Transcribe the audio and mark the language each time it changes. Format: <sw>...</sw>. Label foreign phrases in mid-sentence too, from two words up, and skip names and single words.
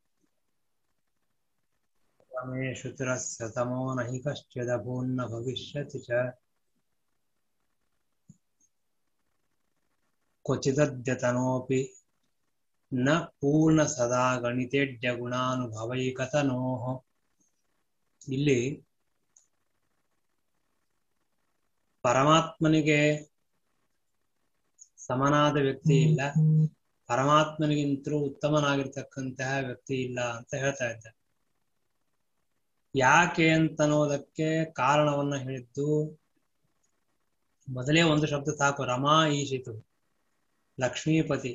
<sa>रमेषु चिरस्य तमो न हि कश्चिदभून्न भविष्यति च क्वचिदद्यतनोऽपि न पूर्ण सदा गणितेड्य गुणानुभवैकतनोः।</sa> <kn>ಇಲ್ಲಿ ಪರಮಾತ್ಮನಿಗೆ ಸಮನಾದ ವ್ಯಕ್ತಿ ಇಲ್ಲ, ಪರಮಾತ್ಮನಿಗಿಂತಲೂ ಉತ್ತಮನಾಗಿರ್ತಕ್ಕಂತಹ ವ್ಯಕ್ತಿ ಇಲ್ಲ ಅಂತ ಹೇಳ್ತಾ ಇದ್ದಾರೆ. ಯಾಕೆ ಅಂತನ್ನೋದಕ್ಕೆ ಕಾರಣವನ್ನ ಹೇಳಿದ್ದು ಮೊದಲೇ ಒಂದು ಶಬ್ದ ಸಾಕು, ರಮಾ ಈಶಿತು, ಲಕ್ಷ್ಮೀಪತಿ.</kn>